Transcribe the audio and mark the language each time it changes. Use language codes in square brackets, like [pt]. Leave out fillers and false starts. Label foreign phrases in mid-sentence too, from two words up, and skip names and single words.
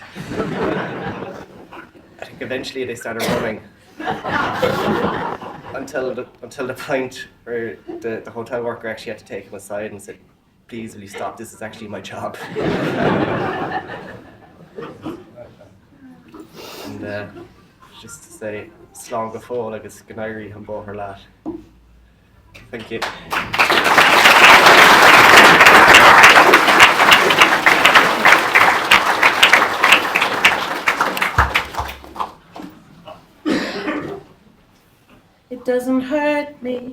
[en] I think eventually they started running. Until the point where the hotel worker actually had to take him aside and said, please will you stop, this is actually my job. And just to say, [ga] slán go fóill agus go n-éirí an bóthar leat. [en] Thank you. It doesn't hurt me.